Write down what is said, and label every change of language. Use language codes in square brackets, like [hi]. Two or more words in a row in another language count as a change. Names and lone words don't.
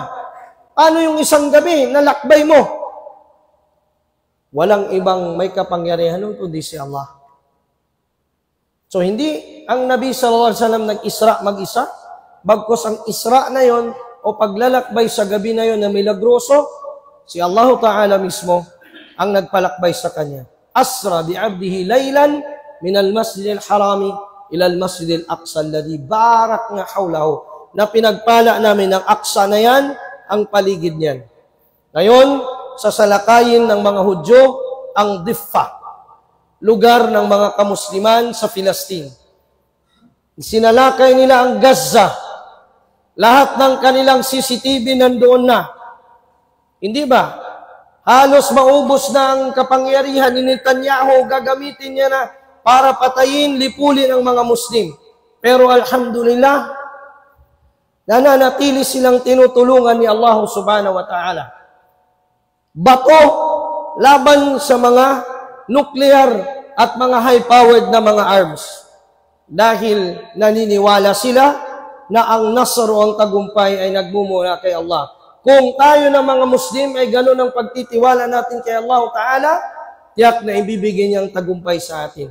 [tl] Ano yung isang gabi na lakbay mo? Walang ibang may kapangyarihan nun kundi si Allah. So hindi ang Nabi [ar] صلى الله عليه وسلم [tl] nag-Isra mag-isa, bagkus ang Isra na yon o paglalakbay sa gabi na yon na milagroso, si [ar] الله تعالى [tl] mismo ang nagpalakbay sa kanya. [ar] أسرى بعبده ليلا من المسجد الحرام إلى المسجد الأقصى الذي باركنا حوله, [tl] na pinagpala namin ang Aqsa na yan, ang paligid niyan. Ngayon, sasalakayin ng mga Hudyo ang Diffa, lugar ng mga kamusliman sa Palestine. Sinalakay nila ang Gaza. Lahat ng kanilang CCTV nandoon na. Hindi ba? Halos maubos na ang kapangyarihan ni Netanyahu, gagamitin niya na para patayin, lipulin ang mga Muslim. Pero alhamdulillah, nananatili silang tinutulungan ni Allah [ar] سبحانه وتعالى. [tl] Bato laban sa mga nuclear at mga high-powered na mga arms. Dahil naniniwala sila na ang nasr o ang tagumpay ay nagmumula kay Allah. Kung tayo ng mga Muslim ay gano'n ang pagtitiwala natin kay [ar] الله تعالى, [tl] tiyak na ibibigay niyang tagumpay sa atin.